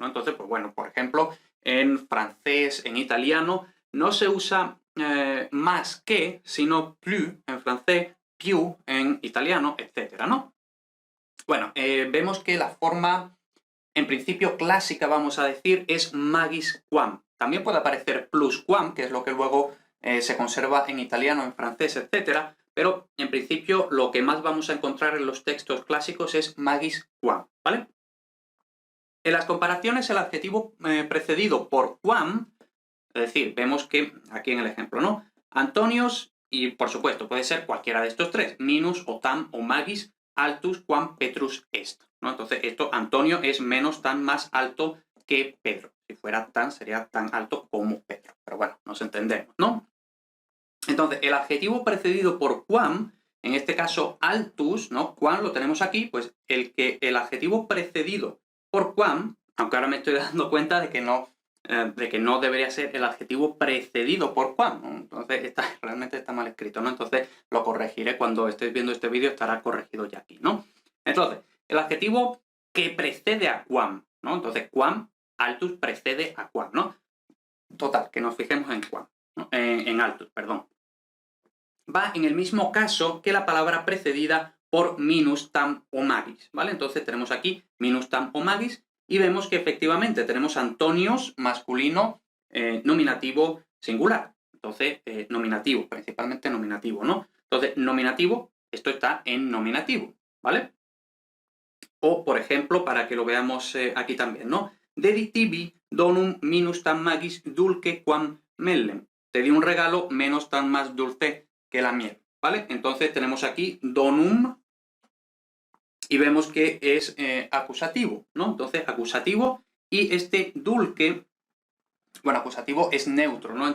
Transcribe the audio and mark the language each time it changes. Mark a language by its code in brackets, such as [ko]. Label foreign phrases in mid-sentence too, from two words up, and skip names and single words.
[es] Entonces, pues bueno, por ejemplo, en francés, en italiano, no se usa más que, sino plus en francés, più en italiano, etcétera, ¿no? Bueno, vemos que la forma, en principio clásica, vamos a decir, es [la] magis quam. [es] También puede aparecer [la] plus quam, [es] que es lo que luego se conserva en italiano, en francés, etcétera, pero en principio lo que más vamos a encontrar en los textos clásicos es [la] magis quam, [es] ¿vale? En las comparaciones, el adjetivo precedido por quam, es decir, vemos que, aquí en el ejemplo, ¿no? Antonios, y por supuesto, puede ser cualquiera de estos tres, [la] minus o tam o magis, altus quam Petrus est, [es] ¿no? Entonces, esto, Antonio es menos, tan, más alto que Pedro. Si fuera tan, sería tan alto como Pedro. Pero bueno, nos entendemos, ¿no? Entonces, el adjetivo precedido por quam, en este caso altus, ¿no? Quam lo tenemos aquí, pues el adjetivo precedido por quam, aunque ahora me estoy dando cuenta de que no debería ser el adjetivo precedido por quam, ¿no? Entonces, realmente está mal escrito, ¿no? Entonces, lo corregiré cuando estéis viendo este vídeo, estará corregido ya aquí, ¿no? Entonces, el adjetivo que precede a quam, ¿no? Entonces, [la] quam, altus [es] precede a quam, ¿no? Total, que nos fijemos en quam, ¿no? En altus, perdón. Va en el mismo caso que la palabra precedida por [la] minus, tam o magis, [es] ¿vale? Entonces tenemos aquí [la] minus, tam o magis [es] y vemos que efectivamente tenemos Antonios masculino, nominativo, singular. Entonces, nominativo, principalmente nominativo, ¿no? Entonces, nominativo, esto está en nominativo, ¿vale? O, por ejemplo, para que lo veamos aquí también, ¿no? [la] Deditivi donum minus tam magis dulce quam mellem. [es] Te di un regalo menos tan más dulce que la miel, ¿vale? Entonces tenemos aquí donum y vemos que es acusativo, ¿no? Entonces, acusativo y este dulce, bueno, acusativo es neutro, ¿no?